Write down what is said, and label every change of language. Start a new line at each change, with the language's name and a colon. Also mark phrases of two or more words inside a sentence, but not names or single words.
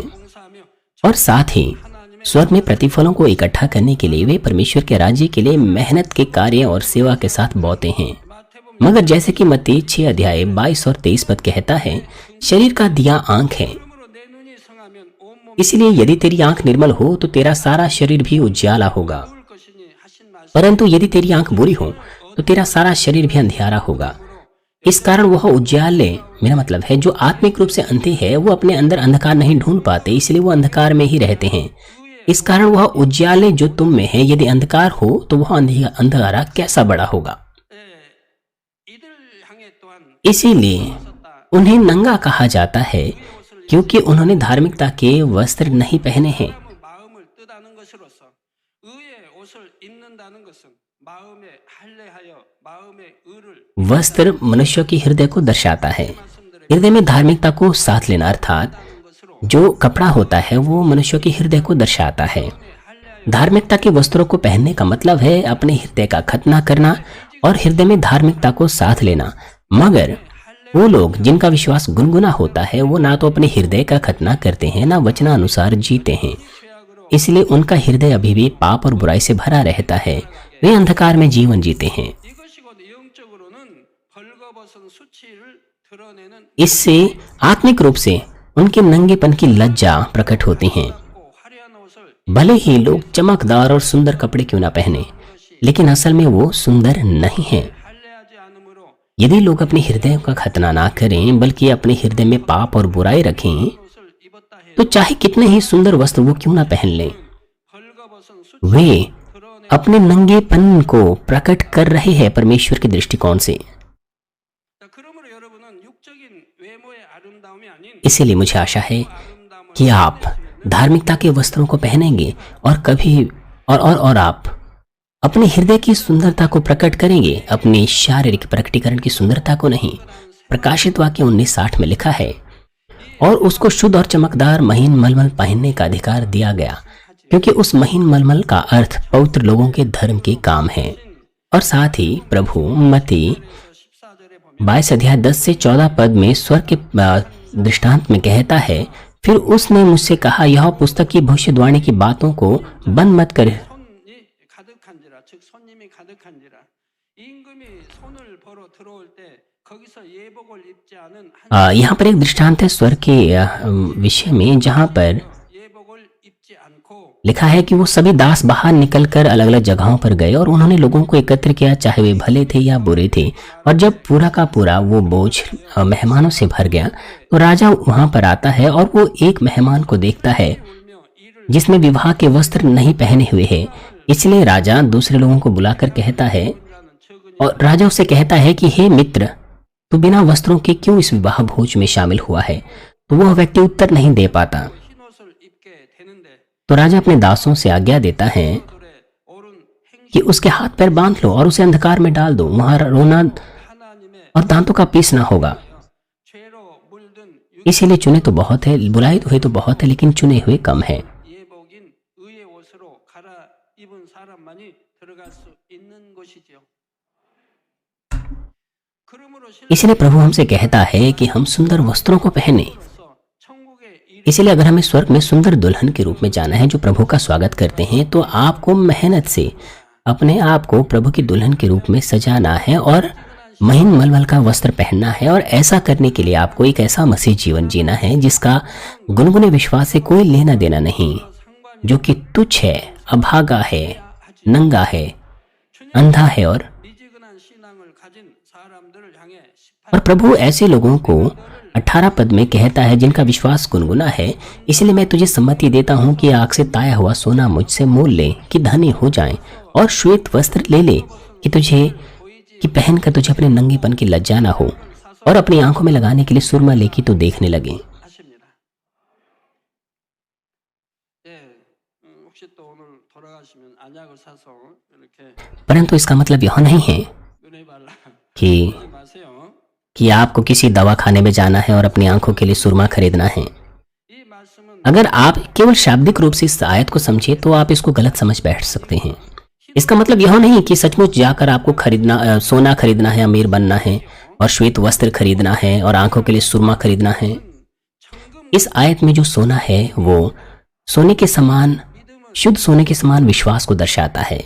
Korean: 봉사하며
Hindi: और साथ ही स्वर्ग में प्रतिफलों को इकट्ठा करने के लिए वे परमेश्वर के राज्य के लिए मेहनत के कार्य और सेवा के साथ बोते हैं।
Korean: 마태복음
Hindi: मगर जैसे कि मत्ती 6 अध्याय 22 और 23 पद कहता है, शरीर का दिया आंख है।
Korean: 그러므로 내 눈이 성하면 온몸이
Hindi: इसलिए यदि तेरी आंख निर्मल हो तो तेरा सारा शरीर भी उज्याला होगा,
Korean: 좋을 것이니 하신 말씀
Hindi: परंतु यदि तेरी आंख बुरी हो तो तेरा सारा शरीर भी अंधियारा होगा। इस कारण वह उज्याले, मेरा मतलब है जो आत्मिक रूप से अंधे हैं वो अपने अंदर अंधकार नहीं ढूंढ पाते, इसलिए वो अंधकार में ही रहते हैं। इस कारण वह उज्याले जो तुम में है यदि अंधकार हो तो वह अंधकारा कैसा बड़ा होगा।
Korean: 이들 향해 또한
Hindi: इसीलिए उन्हें नंगा कहा जाता है क्योंकि उन्होंने धार्मिकता के वस्त्र नहीं पहने हैं।
Korean: 마음을 뜨다는 것으로서 의의 옷을 입는다는 것은 마음에 할례하여 마음의 의를
Hindi: वस्त्र मनुष्य के हृदय को दर्शाता है। हृदय में धार्मिकता को साथ लेना अर्थात जो कपड़ा होता है वो मनुष्य के हृदय को दर्शाता है। धार्मिकता के वस्त्रों को पहनने का मतलब है अपने हृदय का खतना करना और हृदय में धार्मिकता को साथ लेना। मगर वो लोग जिनका विश्वास गुनगुना होता है वो ना तो अपने हृदय का खतना करते हैं ना वचनानुसार जीते हैं, इसलिए उनका हृदय अभी भी पाप और बुराई से भरा रहता है। वे अंधकार में जीवन जीते हैं।
Korean: 이것이 곧 영적으로는 벌거벗은 수치를 드러내는
Hindi: इससे आत्मिक रूप से उनके नंगेपन की लज्जा प्रकट होती हैं।
Korean: 화려한 옷을
Hindi: भले ही लोग चमकदार और सुंदर कपड़े क्यों ना पहने, लेकिन असल में वो सुंदर नहीं हैं।
Korean: 할례하지 않으므로
Hindi: यदि लोग अपने हृदय का खतना ना करें बल्कि अपने हृदय में पाप और बुराई रखें
Korean: 옷을 입었다 해
Hindi: तो चाहे कितने ही सुंदर वस्त्र वो क्यों ना पहन लें,
Korean: 벌거벗은 수치
Hindi: वे
Korean: 드러내
Hindi: अपने नंगेपन को प्रकट कर रहे हैं परमेश्वर के दृष्टिकोण से।
Korean: 그러므로 여러분은 육적인 외모의 아름다움이 아닌
Hindi: इसीलिए मुझे आशा है
Korean: 아름다움을
Hindi: कि आप धार्मिकता के वस्त्रों को पहनेंगे और कभी और आप अपने हृदय की सुंदरता को प्रकट करेंगे, अपनी शारीरिक प्रकटीकरण की सुंदरता को नहीं। प्रकाशित वाक्य 19:60 में लिखा है, और उसको शुद्ध और चमकदार महीन मलमल पहनने का अधिकार दिया गया, क्योंकि उस महीन मलमल का अर्थ पवित्र लोगों के धर्म के काम है। और साथ ही प्रभु मत्ती
Korean: 14절에 보면
Hindi: 22 अध्याय 10 से 14 पद में स्वर्ग के दृष्टांत में कहता है, फिर उसने मुझसे कहा, यह पुस्तक की भविष्यवाणी की बातों को बंद मत कर,
Korean: 손이 가득한지라 즉 손님이 가득한지라 임금이 손을 벌어 들어올 때 거기서 예복을 입지 않은 한
Hindi: यहाँ पर एक दृष्टांत है स्वर्ग के विषय में, जहाँ पर
Korean: 예복을 입지 않고
Hindi: लिखा है कि वो सभी दास बाहर निकलकर अलग अलग जगहों पर गए और उन्होंने लोगों को एकत्र किया, चाहे वे भले थे या बुरे थे। और जब पूरा का पूरा वो बोझ मेहमानों से भर गया तो राजा वहां पर आता है और वो एक मेहमान को देखता है
Korean: 울며 이를
Hindi: जिसने विवाह के वस्त्र नहीं पहने हुए हैं। इसलिए राजा दूसरे लोगों को बुलाकर कहता है,
Korean: 라는 적은
Hindi: और राजा उससे कहता है कि हे मित्र, तू बिना वस्त्रों के क्यों इस विवाह भोज में शामिल हुआ है। तो वह व्यक्ति उत्तर नहीं दे पाता।
Korean: 흰 옷을 입게 되는데
Hindi: तो राजा अपने दासों से आज्ञा देता है
Korean: 들의 옳은 행실
Hindi: कि उसके हाथ पैर बांध लो और उसे अंधकार में डाल दो, वहां रोना
Korean: 하나님의
Hindi: और दांतों का पीसना होगा।
Korean: 죄로 물든
Hindi: इसीलिए चुने तो बहुत है, बुलाए हुए तो बहुत है, लेकिन चुने हुए कम है।
Korean: 예복인 의의 옷으로 갈아입은 사람만이 들어갈 수 있는 곳이지요. 그러므로
Hindi: इसलिए प्रभु हमसे कहता है कि हम सुंदर वस्त्रों को पहने।
Korean: 실로서 천국의 일
Hindi: इसलिए अगर हमें स्वर्ग में सुंदर दुल्हन के रूप में जाना है जो प्रभु का स्वागत करते हैं, तो आपको मेहनत से अपने आप को प्रभु की दुल्हन के रूप में सजाना है और महीन मलमल का वस्त्र पहनना है। और ऐसा करने के लिए आपको एक ऐसा मसीह जीवन जीना है जिसका गुनगुने विश्वास से कोई लेना देना नहीं, जो कि तुच्छ है, अभागा है, नंगा है, अंधा है। और
Korean: 미지근한 신앙을 가진 사람들을 향해 18
Hindi: और प्रभु ऐसे लोगों को 18 पद में कहता है जिनका विश्वास गुनगुना है, इसलिए मैं तुझे सम्मति देता हूँ कि आग से ताया हुआ सोना मुझसे मोल ले कि धनी हो जाए, और श्वेत वस्त्र ले ले कि पहनकर तुझे अपने नंगेपन की लज्जा ना हो, और अपनी आंखों में लगाने के लिए सुरमा ले कि तू देखने लगे।
Korean: 하십니다. 예, 혹시 또 오늘 돌아가시면 안약을 사서 이렇게
Hindi: परंतु इसका मतलब यह नहीं है
Korean: 눈에 발라
Hindi: कि
Korean: 하지 마세요.
Hindi: आपको किसी दवा खाने में जाना है और अपनी आंखों के लिए सुरमा खरीदना है।
Korean: 이 말씀은
Hindi: अगर आप केवल शाब्दिक रूप से इस आयत को समझे तो आप इसको गलत समझ बैठ सकते हैं। इसका मतलब यह नहीं कि सचमुच जाकर आपको सोना खरीदना है, अमीर बनना है और श्वेत वस्त्र खरीदना है और आंखों के लिए सुरमा खरीदना है।
Korean: 청금
Hindi: इस आयत में जो सोना है वो सोने के समान, शुद्ध सोने के समान विश्वास को दर्शाता है।